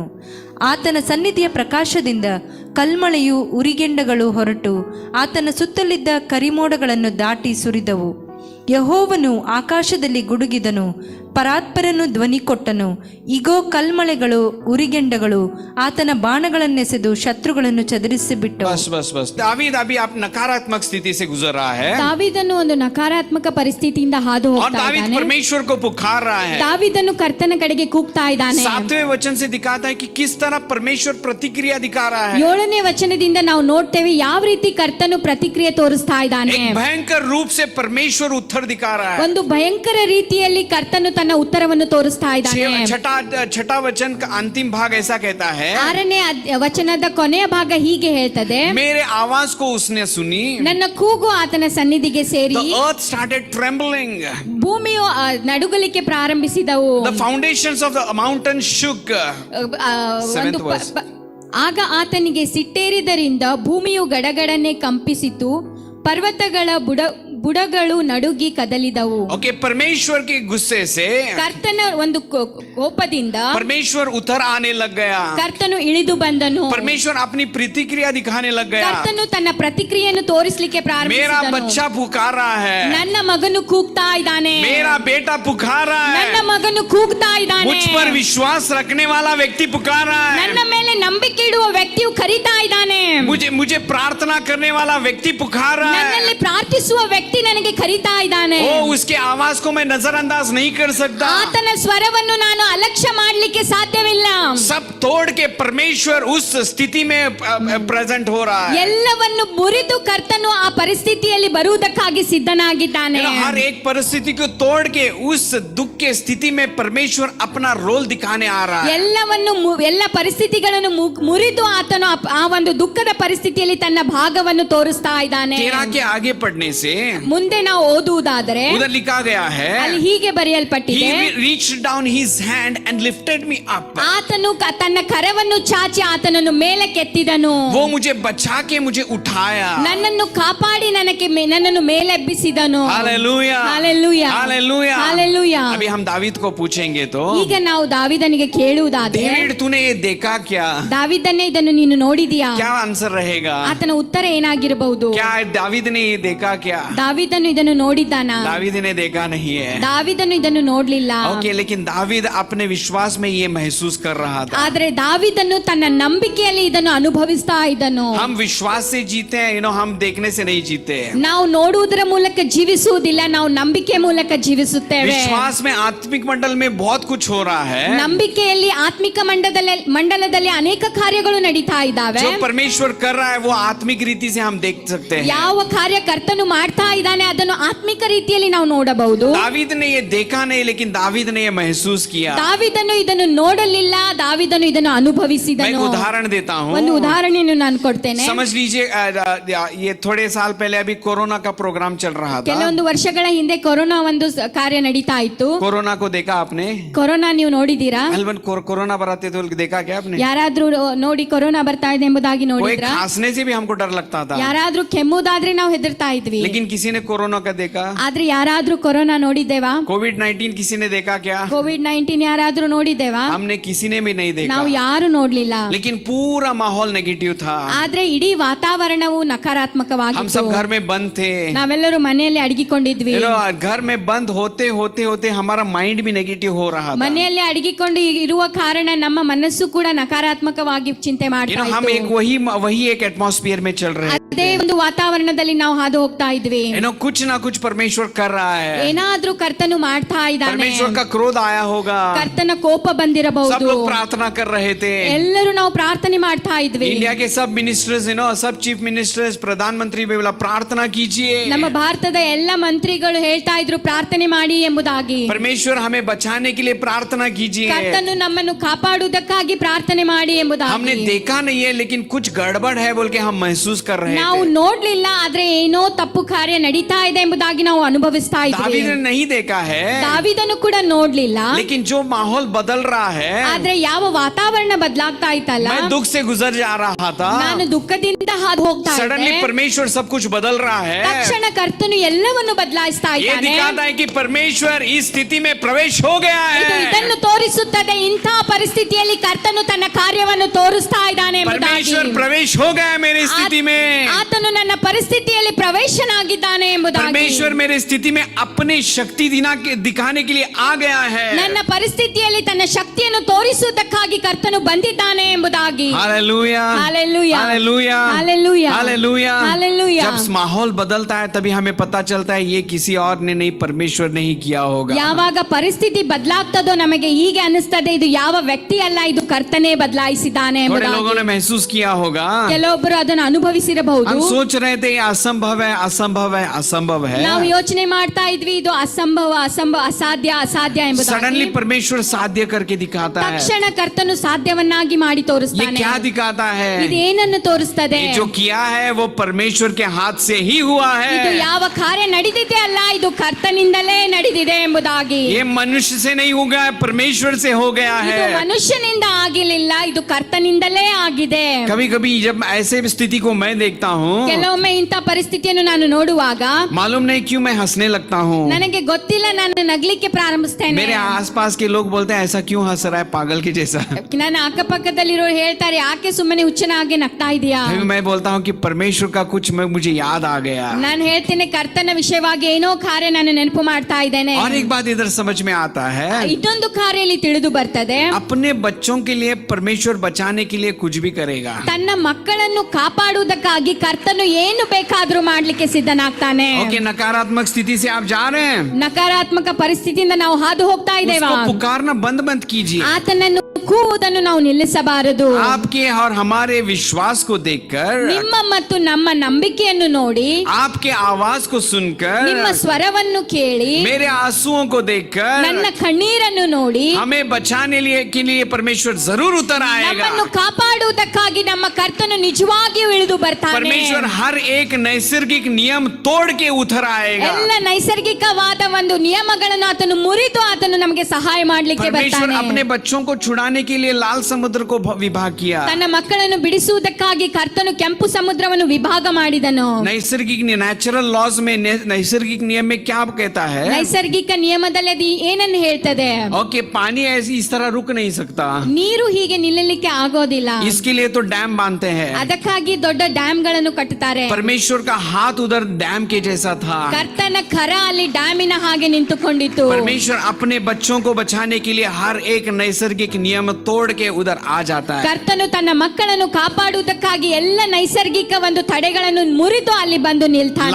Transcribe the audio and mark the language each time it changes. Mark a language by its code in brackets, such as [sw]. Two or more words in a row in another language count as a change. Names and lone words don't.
[kn] ಆತನ ಸನ್ನಿಧಿಯ ಪ್ರಕಾಶದಿಂದ ಕಲ್ಮಳೆಯು ಉರಿಗೆಂಡಗಳು ಹೊರಟು ಆತನ ಸುತ್ತಲಿದ್ದ ಕರಿಮೋಡಗಳನ್ನು ದಾಟಿ ಸುರಿದವು. ಯೆಹೋವನು ಆಕಾಶದಲ್ಲಿ ಗುಡುಗಿದನು, ಪರಾತ್ಪರನು ಧ್ವನಿ ಕೊಟ್ಟನು, ಇಗೋ ಕಲ್ಮಳೆಗಳು ಉರಿಗೆಂಡಗಳು ಆತನ ಬಾಣಗಳನ್ನೆಸೆದು ಶತ್ರುಗಳನ್ನು ಚದುರಿಸಿಬಿಟ್ಟು. [hi] बस दावीद अभी आप नकारात्मक स्थिति से गुजर रहा है [kn] ದಾವೀದನು ಒಂದು ನಕಾರಾತ್ಮಕ ಪರಿಸ್ಥಿತಿಯಿಂದ ಹಾದು [hi] और [kn] ಹೋಗ್ತಾ [hi] दावीद [kn] ಇದ್ದಾನೆ. [hi] परमेश्वर को पुकार रहा है। [kn] ದಾವೀದನು ಕರ್ತನ ಕಡೆಗೆ ಕೂಗ್ತಾ ಇದ್ದಾನೆ. [hi] 7वें वचन से दिखाता है कि किस तरह परमेश्वर प्रतिक्रिया दिखा रहा है। [kn] 7ನೇ ವಚನದಿಂದ ನಾವು ನೋಡ್ತೇವೆ ಯಾವ ರೀತಿ ಕರ್ತನು ಪ್ರತಿಕ್ರಿಯೆ ತೋರಿಸ್ತಾ ಇದ್ದಾನೆ. [hi] एक भयंकर रूप से परमेश्वर उत्तर दिखा रहा है। [kn] ಒಂದು ಭಯಂಕರ ರೀತಿಯಲ್ಲಿ ಕರ್ತನು ತನ್ನ ತನ್ನ ಉತ್ತರವನ್ನು ತೋರಿಸ್ತಾ ಇದ್ದಾನೆ. [hi] छठा वचन का अंतिम भाग ऐसा कहता है, [kn] 6ನೇ ವಚನದ ಕೊನೆಯ ಭಾಗ ಹೀಗೆ ಹೇಳ್ತದೆ, [hi] मेरे आवाज को उसने सुनी, [kn] ನನ್ನ ಕೂಗು ಆತನ ಸನ್ನಿಧಿಗೆ ಸೇರಿ [en] the earth started trembling, [kn] ಭೂಮಿಯು ನಡುಗಲಿಕ್ಕೆ ಪ್ರಾರಂಭಿಸಿದವು, [en] the foundations of the mountain shook. [kn] ಒಂದು ಆಗ ಆತನಿಗೆ ಸಿಟ್ಟೇರಿದರಿಂದ ಭೂಮಿಯು ಗಡಗಡನೆ ಕಂಪಿಸಿತು, ಪರ್ವತಗಳ ಬುಡಗಳು ನಡುಗಿ ಕದಲಿದವು. [hi] ओके, परमेश्वर के गुस्से से [kn] ಕರ್ತನ ಒಂದು ಕೋಪದಿಂದ [hi] परमेश्वर उतर आने लग गया, [kn] ಕರ್ತನು ಇಳಿದು ಬಂದನು, [hi] परमेश्वर अपनी प्रतिक्रिया दिखाने लग गया. [kn] ಕರ್ತನು ತನ್ನ ಪ್ರತಿಕ್ರಿಯೆಯನ್ನು ತೋರಿಸಲಿಕ್ಕೆ [hi] मेरा [kn] ಪ್ರಾರಂಭಿಸಿದನು. [hi] बच्चा पुकार रहा है, [kn] ನನ್ನ ಮಗನು ಕೂಗ್ತಾ ಇದ್ದಾನೆ, [hi] मेरा बेटा पुकार रहा [kn] ನನ್ನ [hi] है, [kn] ಮಗನು ಕೂಗ್ತಾ ಇದ್ದಾನೆ, [hi] मुझ पर विश्वास रखने वाला व्यक्ति पुकार रहा है, [kn] ನನ್ನ ಮೇಲೆ ನಂಬಿಕೆ ಇಡುವ ವ್ಯಕ್ತಿಯು ಕರೀತಾ ಇದ್ದಾನೆ, [hi] मुझे प्रार्थना करने वाला व्यक्ति पुकार रहा [kn] ನನ್ನಲ್ಲಿ [hi] है. [kn] ಪ್ರಾರ್ಥಿಸುವ ವ್ಯಕ್ತಿ ನನಗೆ ಕರೀತಾ ಇದ್ದಾನೆ. [hi] ओ, उसके आवाज को मैं नजरअंदाज नहीं कर सकता. [kn] ಆತನ ಸ್ವರವನ್ನು ನಾನು ಅಲಕ್ಷ್ಯ ಮಾಡಲಿಕ್ಕೆ ಸಾಧ್ಯವಿಲ್ಲ. [hi] सब तोड़ के परमेश्वर उस स्थिति में प्रेजेंट हो रहा है. [kn] ಎಲ್ಲವನ್ನು ಮುರಿದು ಕರ್ತನು ಆ ಪರಿಸ್ಥಿತಿಯಲ್ಲಿ ಬರುವುದಕ್ಕಾಗಿ ಸಿದ್ಧನಾಗಿದ್ದಾನೆ. [hi] हर एक परिस्थिति को तोड़ के उस दुख के स्थिति में परमेश्वर अपना रोल दिखाने आ रहा है. [kn] ಎಲ್ಲವನ್ನು ಎಲ್ಲ ಪರಿಸ್ಥಿತಿಗಳನ್ನು ಮುರಿದು ಆತನು ಆ ಒಂದು ದುಃಖದ ಪರಿಸ್ಥಿತಿಯಲ್ಲಿ ತನ್ನ ಭಾಗವನ್ನು ತೋರಿಸ್ತಾ ಇದ್ದಾನೆ. [hi] 13 के आगे पढ़ने से [kn] ಮುಂದೆ ನಾವು ಓದುವುದಾದರೆ [hi] उधर लिखा गया है, [kn] ಅಲ್ಲಿ ಹೀಗೆ ಬರೆಯಲ್ಪಟ್ಟಿದೆ, [en] He reached down his hand and lifted me up. [kn] ಆತನು ತನ್ನ ಕರವನ್ನು ಚಾಚಿ ಆತನನ್ನು ಮೇಲಕ್ಕೆತ್ತಿದನು, [hi] वो मुझे बचा के मुझे उठाया. [kn] ನನ್ನನ್ನು ಕಾಪಾಡಿ ನನ್ನನ್ನು ಮೇಲೆಬ್ಬಿಸಿದನು. [hi] हालेलूया, हालेलूया, हालेलूया, हालेलूया. अभी हम दावीद को पूछेंगे तो, [kn] ಈಗ ನಾವು ದಾವಿದನಿಗೆ ಕೇಳುವುದಾದರೆ, [hi] डेविड तूने ये देखा क्या? [kn] ದಾವಿದನೇ ಇದನ್ನು ನೀನು ನೋಡಿದೀಯಾ? [hi] क्या आंसर रहेगा? [kn] ಆತನ ಉತ್ತರ ಏನಾಗಿರಬಹುದು? [hi] क्या दावीद ने ये देखा क्या? [kn] ದಾವಿದನು ಇದನ್ನು ನೋಡಿದ್ದಾನ? [hi] दावीद ने देखा नहीं है. [kn] ದಾವಿದನು ಇದನ್ನು ನೋಡ್ಲಿಲ್ಲ. [hi] ओके, लेकिन दावीद अपने विश्वास में ये महसूस कर रहा था. [kn] ಆದ್ರೆ ದಾವಿದನು ತನ್ನ ನಂಬಿಕೆಯಲ್ಲಿ ಇದನ್ನು ಅನುಭವಿಸ್ತಾ ಇದ್ದನು. [hi] हम विश्वास से जीते हैं, हम देखने से नहीं जीते. [kn] ನಾವು ನೋಡುವುದರ ಮೂಲಕ ಜೀವಿಸುವುದಿಲ್ಲ, ನಾವು ನಂಬಿಕೆ ಮೂಲಕ ಜೀವಿಸುತ್ತೇವೆ. [hi] विश्वास में आत्मिक मंडल में बहुत कुछ हो रहा है. [kn] ನಂಬಿಕೆಯಲ್ಲಿ ಆತ್ಮಿಕ ಮಂಡಲದಲ್ಲಿ ಅನೇಕ ಕಾರ್ಯಗಳು ನಡೀತಾ ಇದ್ದಾವೆ. [hi] जो परमेश्वर कर रहा है वो आत्मिक रीति से हम देख सकते हैं. [kn] ಯಾವ ಕಾರ್ಯ ಕರ್ತನು ಮಾಡ್ತಾ ಇದ್ದಾನೆ ಅದನ್ನು ಆತ್ಮಿಕ ರೀತಿಯಲ್ಲಿ ನಾವು ನೋಡಬಹುದು. [hi] दावीद ने ये देखा नहीं, लेकिन दावीद ने ये महसूस किया. [kn] ದಾವಿದನು ಇದನ್ನು ನೋಡಲಿಲ್ಲ, ದಾವಿದನು ಇದನ್ನು [hi] मैं [kn] ಅನುಭವಿಸಿದನು. [hi] एक उदाहरण देता हूँ. [kn] ಒಂದು ಉದಾಹರಣೆಯನ್ನು ನಾನು ಕೊಡ್ತೇನೆ. [hi] समझ लीजिए, ये थोड़े साल पहले अभी कोरोना का प्रोग्राम चल रहा था. [kn] ಕೆಲವೊಂದು ವರ್ಷಗಳ ಹಿಂದೆ ಕೊರೋನಾ ಒಂದು ಕಾರ್ಯ ನಡೀತಾ ಇತ್ತು. [hi] कोरोना को देखा आपने? [kn] ಕೊರೋನಾ ನೀವು ನೋಡಿದೀರಾ? [hi] अलबन कोरोना बराते तो देखा क्या आपने? [kn] ಯಾರಾದ್ರೂ ನೋಡಿ ಕೊರೋನಾ ಬರ್ತಾ ಇದೆ ಎಂಬುದಾಗಿ [hi] वो एक [kn] ನೋಡಿದ್ರಾ? [hi] खांसने से भी हमको डर लगता था. [kn] ಯಾರಾದ್ರೂ ಕೆಮ್ಮುದಾದ್ರೆ ನಾವು ಹೆದರ್ತಾ ಇದ್ವಿ. [hi] लेकिन किसी ने कोरोना का देखा? [kn] ಆದ್ರೆ ಯಾರಾದ್ರೂ ಕೊರೋನಾ ನೋಡಿದ್ದೇವಾ? [hi] कोविड-19 किसी ने देखा क्या? [kn] ಕೋವಿಡ್-19 ಯಾರಾದ್ರೂ ನೋಡಿದ್ದೇವಾ? [hi] हमने किसी ने भी नहीं देखा. [kn] ನಾವು ಯಾರು ನೋಡ್ಲಿಲ್ಲ. [hi] लेकिन पूरा माहौल नेगेटिव था. [kn] ಆದ್ರೆ ಇಡೀ ವಾತಾವರಣವು [hi] हम [kn] ನಕಾರಾತ್ಮಕವಾಗಿತ್ತು. [hi] सब घर में बंद थे. [kn] ನಾವೆಲ್ಲರೂ ಮನೆಯಲ್ಲಿ ಅಡಗಿಕೊಂಡಿದ್ವಿ. [hi] घर में बंद होते हमारा माइंड भी नेगेटिव हो रहा था. [kn] ಮನೆಯಲ್ಲಿ ಅಡಗಿಕೊಂಡು ಇರುವ ಕಾರಣ ನಮ್ಮ ಮನಸ್ಸು ಕೂಡ ನಕಾರಾತ್ಮಕವಾಗಿ ಚಿಂತೆ ಮಾಡ್ತಾ [hi] हम एक [kn] ಇತ್ತು. [hi] वही एक एटमॉस्फेयर में चल रहे हैं. [kn] ಅದೇ ಒಂದು ವಾತಾವರಣದಲ್ಲಿ ನಾವು ಹಾದು ಹೋಗ್ತಾ ಇದ್ವಿ. [hi] कुछ ना कुछ परमेश्वर कर रहा है. [kn] ಏನಾದ್ರೂ ಕರ್ತನು ಮಾಡ್ತಾ ಇದ್ದಾನೆ. [hi] परमेश्वर का क्रोध आया होगा. [kn] ಕರ್ತನ ಕೋಪ [hi] सब [kn] ಬಂದಿರಬಹುದು. [hi] लोग प्रार्थना कर रहे थे. [kn] ಎಲ್ಲರೂ ನಾವು ಪ್ರಾರ್ಥನೆ ಮಾಡ್ತಾ ಇದ್ವಿ. [hi] इंडिया के सब मिनिस्टर्स सब [en] chief ministers [hi] प्रधानमंत्री भी बोला प्रार्थना कीजिए. [kn] ನಮ್ಮ ಭಾರತದ ಎಲ್ಲ ಮಂತ್ರಿಗಳು ಹೇಳ್ತಾ ಇದ್ರು ಪ್ರಾರ್ಥನೆ ಮಾಡಿ ಎಂಬುದಾಗಿ. [hi] परमेश्वर हमें बचाने के लिए प्रार्थना कीजिए. [kn] ಕರ್ತನು ನಮ್ಮನ್ನು ಕಾಪಾಡುವುದಕ್ಕಾಗಿ ಪ್ರಾರ್ಥನೆ ಮಾಡಿ ಎಂಬುದಾಗಿ. [hi] हमने देखा नहीं है, लेकिन कुछ गड़बड़ है बोल के हम महसूस कर रहे [kn] ನಾವು [hi] थे. [kn] ನೋಡ್ಲಿಲ್ಲ, ಆದ್ರೆ ಏನೋ ತಪ್ಪು ಕಾರ್ಯ ನಡೀತಾ ಇದೆ ಎಂಬುದಾಗಿ ನಾವು ಅನುಭವಿಸ್ತಾ ಇದ್ವಿ. [hi] दावीद ने नहीं देखा है, [kn] ದಾವಿದನು ಕೂಡ ನೋಡ್ಲಿಲ್ಲ, [hi] लेकिन जो माहौल बदल रहा है, [kn] ಆದ್ರೆ ಯಾವ ವಾತಾವರಣ ಬದಲಾಗ್ತಾ ಇತ್ತಲ್ಲ, [hi] मैं दुख से गुजर जा रहा था. [kn] ನಾನು ದುಃಖದಿಂದ ಹಾದು ಹೋಗ್ತಾ [hi] सडनली [kn] ಇದ್ದೆ. [hi] परमेश्वर सब कुछ बदल रहा है. [kn] ತಕ್ಷಣ ಕರ್ತನು ಎಲ್ಲವನ್ನು ಬದಲಾಯಿಸ್ತಾ [hi] ये [kn] ಇದ್ದಾನೆ. [hi] दिखाता है कि परमेश्वर इस स्थिति में प्रवेश हो गया [kn] ಇದು [hi] है. [kn] ಇದನ್ನು ತೋರಿಸುತ್ತದೆ, ಇಂತಹ ಪರಿಸ್ಥಿತಿಯಲ್ಲಿ ಕರ್ತನು ತನ್ನ ಕಾರ್ಯವನ್ನು ತೋರಿಸ್ತಾ ಇದ್ದಾನೆ ಎಂಬುದಾಗಿ. [hi] परमेश्वर प्रवेश हो गया है मेरी स्थिति में. [kn] ಆತನು ನನ್ನ ಪರಿಸ್ಥಿತಿಯಲ್ಲಿ ಪ್ರವೇಶನಾಗಿದ್ದಾನೆ ಎಂಬುದಾಗಿ. [hi] परमेश्वर मेरी स्थिति में अपनी शक्ति दिखाने के लिए आ गया है. [kn] ನನ್ನ ಪರಿಸ್ಥಿತಿಯಲ್ಲಿ ತನ್ನ ಶಕ್ತಿಯನ್ನು ತೋರಿಸುವುದಕ್ಕಾಗಿ ಕರ್ತನು ಬಂದಿದ್ದಾನೆ ಎಂಬುದಾಗಿ. [hi] हालेलूया, हालेलूया, हालेलूया, हालेलूया, हालेलूया, हालेलूया. जब माहौल बदलता है तभी हमें पता चलता है ये किसी और ने नहीं, परमेश्वर ने ही किया होगा. [kn] ಯಾವಾಗ ಪರಿಸ್ಥಿತಿ ಬದಲಾಗ್ತದೋ ನಮಗೆ ಹೀಗೆ ಅನಿಸ್ತದೆ, ಇದು ಯಾವ ವ್ಯಕ್ತಿ ಅಲ್ಲ, ಇದು ಕರ್ತನೇ ಬದಲಾಯಿಸಿದ್ದಾನೆ [hi] थोड़े लोगों [kn] ಎಂಬುದಾಗಿ. [hi] ने महसूस किया होगा. [kn] ಕೆಲವೊಬ್ಬರು ಅದನ್ನು ಅನುಭವಿಸಿರಬಹುದು. [hi] हम सोच रहे थे ये असंभव है, असंभव है, असंभव है, [kn] ನಾವು ಯೋಚನೆ ಮಾಡ್ತಾ ಇದ್ವಿ ಇದು ಅಸಂಭವ ಅಸಾಧ್ಯ ಎಂಬುದಾಗಿ. [hi] सडनली परमेश्वर साध्य करके दिखाता है. [kn] ತಕ್ಷಣ ಕರ್ತನು ಸಾಧ್ಯವನ್ನಾಗಿ ಮಾಡಿ [hi] ये [kn] ತೋರಿಸ್ತಾನೆ. [hi] क्या दिखाता है? [kn] ಇದು ಏನನ್ನು ತೋರಿಸ್ತದೆ? [hi] ये जो किया है वो परमेश्वर के हाथ से ही हुआ [kn] ಇದು [hi] है. [kn] ಯಾವ ಕಾರ್ಯ ನಡೆದಿದೆ ಅಲ್ಲ, ಇದು ಕರ್ತನಿಂದಲೇ ನಡೆದಿದೆ ಎಂಬುದಾಗಿ. [hi] ये मनुष्य से नहीं हो गया, परमेश्वर से हो गया [kn] ಇದು [hi] है. [kn] ಮನುಷ್ಯನಿಂದ ಆಗಿಲ್ಲ, ಇದು ಕರ್ತನಿಂದಲೇ ಆಗಿದೆ. [hi] कभी कभी जब ऐसे स्थिति को मैं देखता हूँ, [kn] ಕೆಲವೊಮ್ಮೆ ಇಂಥ ಪರಿಸ್ಥಿತಿಯನ್ನು ನಾನು ನೋಡುವಾಗ [hi] मालूम नहीं क्यों मैं हंसने लगता हूँ. [kn] ನನಗೆ ಗೊತ್ತಿಲ್ಲ, ನಾನು ನಗ್ಲಿಕ್ಕೆ ಪ್ರಾರಂಭಿಸ್ತೇನೆ. [hi] मेरे आसपास के लोग बोलते हैं ऐसा क्यों हंस रहा है पागल के जैसा. [kn] ನನ್ನ ಅಕ್ಕಪಕ್ಕದಲ್ಲಿರೋರು ಹೇಳ್ತಾರೆ, ಯಾಕೆ ಸುಮ್ಮನೆ ಹುಚ್ಚನಾಗಿ ನಗ್ತಾ ಇದೀಯಾ? [hi] फिर मैं बोलता हूँ कि परमेश्वर का कुछ मुझे याद आ गया. [kn] ನಾನು ಹೇಳ್ತೇನೆ, ಕರ್ತನ ವಿಷಯವಾಗಿ ಏನೋ ಕಾರ್ಯ ನಾನು ನೆನಪು ಮಾಡ್ತಾ ಇದ್ದೇನೆ. [hi] और एक बात इधर समझ में आता है, [kn] ಇದೊಂದು ಕಾರ್ಯ ಇಲ್ಲಿ ತಿಳಿದು ಬರ್ತದೆ. [hi] अपने बच्चों के लिए परमेश्वर बचाने के लिए कुछ भी करेगा. [kn] ತನ್ನ ಮಕ್ಕಳನ್ನು ಕಾಪಾಡುವುದಕ್ಕಾಗಿ ಕರ್ತನು ಏನು ಬೇಕಾದ್ರೂ ಮಾಡ್ಲಿಕ್ಕೆ ಸಿದ್ಧನಾಗ್ತಾನೆ. [hi] ओके, नकारात्मक स्थिति से आप जा रहे हैं, [kn] ನಕಾರಾತ್ಮಕ ಪರಿಸ್ಥಿತಿಯಿಂದ ನಾವು ಹಾದು ಹೋಗ್ತಾ ಇದ್ದೇವಾ? [hi] उसको पुकारना बंद मत कीजिए. [kn] ಆತನನ್ನು ಕೂಗುವುದನ್ನು ನಾವು ನಿಲ್ಲಿಸಬಾರದು. [hi] आपके और हमारे विश्वास को देखकर, [kn] ನಿಮ್ಮ ಮತ್ತು ನಮ್ಮ ನಂಬಿಕೆಯನ್ನು ನೋಡಿ, [hi] आपके आवाज को सुनकर, [kn] ನಿಮ್ಮ ಸ್ವರವನ್ನು ಕೇಳಿ, [hi] मेरे आंसुओं को देखकर, [kn] ನನ್ನ ಕಣ್ಣೀರನ್ನು ನೋಡಿ, [hi] हमें बचाने के लिए परमेश्वर जरूर उतर आएगा. [kn] ನಮ್ಮನ್ನು ಕಾಪಾಡುವುದಕ್ಕಾಗಿ ನಮ್ಮ ಕರ್ತನು ನಿಜವಾಗಿಯೂ ಇಳಿದು ಬರ್ತಾನೆ. [hi] परमेश्वर हर एक नैसर्गिक नियम तोड़ के उतर आएगा. [kn] ಎಲ್ಲ ನೈಸರ್ಗಿಕವಾದ ಒಂದು ನಿಯಮಗಳನ್ನು ಆತನು ಮುರಿದು ಆತನು ನಮಗೆ ಸಹಾಯ ಮಾಡಲಿಕ್ಕೆ [hi] परमेश्वर [kn] ಬರ್ತಾನೆ. [hi] अपने बच्चों को छुड़ाने के लिए लाल समुद्र को विभाग किया. [kn] ತನ್ನ ಮಕ್ಕಳನ್ನು ಬಿಡಿಸುವುದಕ್ಕಾಗಿ ಕರ್ತನು ಕೆಂಪು ಸಮುದ್ರವನ್ನು ವಿಭಾಗ ಮಾಡಿದನು. [hi] नैसर्गिक [en] natural laws [hi] में, नैसर्गिक नियम में क्या कहता है? [kn] ನೈಸರ್ಗಿಕ ನಿಯಮದಲ್ಲಿ ಅದು ಏನನ್ನು ಹೇಳ್ತದೆ? [hi] ओके, पानी ऐसे इस तरह रुक नहीं सकता, [kn] ನೀರು ಹೀಗೆ ನಿಲ್ಲಲಿಕ್ಕೆ ಆಗೋದಿಲ್ಲ. [hi] इसके लिए तो डैम बांधते हैं. [kn] ಅದಕ್ಕಾಗಿ ದೊಡ್ಡ ಡ್ಯಾಮ್ ಗಳನ್ನು ಕಟ್ಟುತ್ತಾರೆ. [hi] परमेश्वर का हाथ उधर डैम के जैसा था. [kn] ಕರ್ತನ ಕರ ಅಲ್ಲಿ ಡ್ಯಾಮಿನ ಹಾಗೆ ನಿಂತುಕೊಂಡಿತ್ತು. [hi] परमेश्वर अपने बच्चों को बचाने के लिए हर एक नैसर्गिक नियम तोड़ के उधर आ जाता है. [kn] ಕರ್ತನು ತನ್ನ ಮಕ್ಕಳನ್ನು ಕಾಪಾಡುವುದಕ್ಕಾಗಿ ಎಲ್ಲ ನೈಸರ್ಗಿಕ ಒಂದು ತಡೆಗಳನ್ನು ಮುರಿದು ಅಲ್ಲಿ ಬಂದು ನಿಲ್ತಾನೆ.